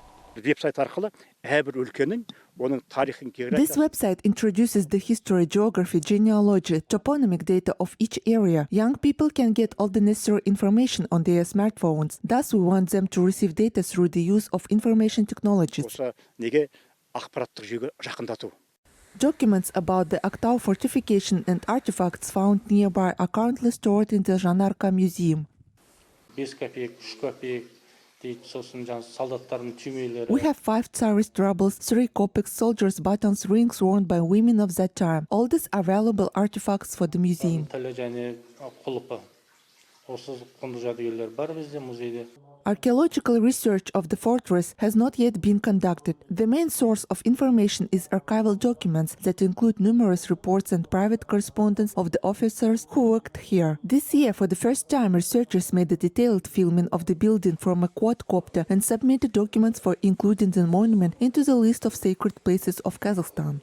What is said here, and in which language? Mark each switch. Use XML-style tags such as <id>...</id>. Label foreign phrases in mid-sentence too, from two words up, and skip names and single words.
<kk>веб-сайт арқылы әрбір өлкенің оның тарихын</kk> <en>This website introduces the history, geography, genealogy, toponymic data of each area. Young people can get all the necessary information on their smartphones. Thus, we want them to receive data through the use of information technologies.</en> <kk>Осы неге ақпараттық жүйеге жақындату.</kk> <en>Documents about the Aktau fortification and artifacts found nearby are currently stored in the Janarka Museum.</en> <kk>5 копеек, 3 копеек дейді, сосын жаңа солдаттардың түймелері.</kk> <en>We have 5 tsarist rubles, 3 kopecks, soldiers' buttons, rings worn by women of that time. All these are valuable artifacts for the museum.</en> <kk>Тілі және құлыпы. Осы құнды жәдігерлер бар бізде музейде.</kk> <en>Archaeological research of the fortress has not yet been conducted. The main source of information is archival documents that include numerous reports and private correspondence of the officers who worked here. This year, for the first time, researchers made a detailed filming of the building from a quadcopter and submitted documents for including the monument into the list of sacred places of Kazakhstan.</en>